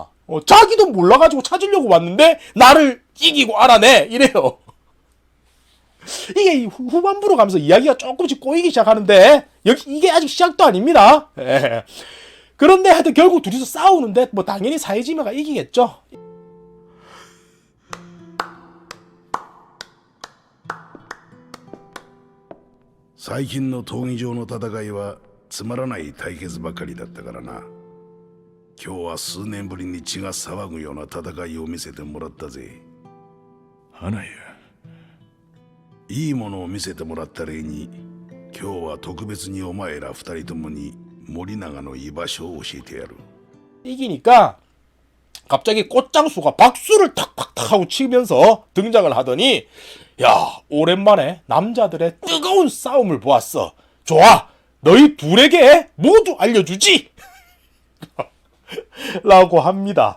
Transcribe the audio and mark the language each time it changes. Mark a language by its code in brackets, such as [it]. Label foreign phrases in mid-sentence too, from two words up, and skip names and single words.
[ko] 자기도 몰라가지고 찾으려고 왔는데 나를 이기고 알아내 이래요. 이게 후반부로 가면서 이야기가 조금씩 꼬이기 시작하는데 이게 아직 시작도 아닙니다. 예. 그런데 하여튼 결국 둘이서 싸우는데 뭐 당연히 사헤지마가 이기겠죠. [ja] 最近の闘技場の戦いはつまらない対決ばかりだったからな。今日は数年ぶりに血が騒ぐような戦いを見せてもらったぜ。花屋。いいものを見せてもらった礼に、今日は特別にお前ら二人ともに森永の居場所を教えてやる。 [ko] 이기니까 갑자기 꽃장수가 박수를 탁탁탁 하고 치면서 등장을 하더니 야 오랜만에 남자들의 뜨거운 싸움을 보았어. 좋아 너희 둘에게 모두 알려주지 라고 합니다.